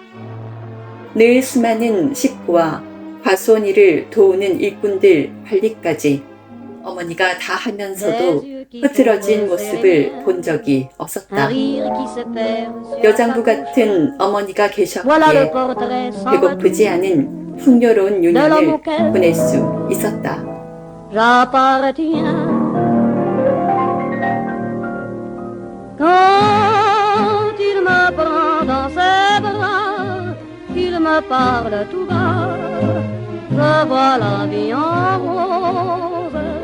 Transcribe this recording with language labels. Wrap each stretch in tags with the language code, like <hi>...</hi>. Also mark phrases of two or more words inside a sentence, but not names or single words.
<ko>늘 수많은 식구와 과수원 일을 도우는 일꾼들 관리까지 어머니가 다 하면서도 흐트러진 모습을 본 적이 없었다. 여장부 같은 어머니가 계셨기에 배고프지 않은 풍요로운 유년을 보낼 수 있었다.</ko> <fr>Quand il me prend dans ses bras, qu'il me parle tout bas, je vois la vie en rose.</fr>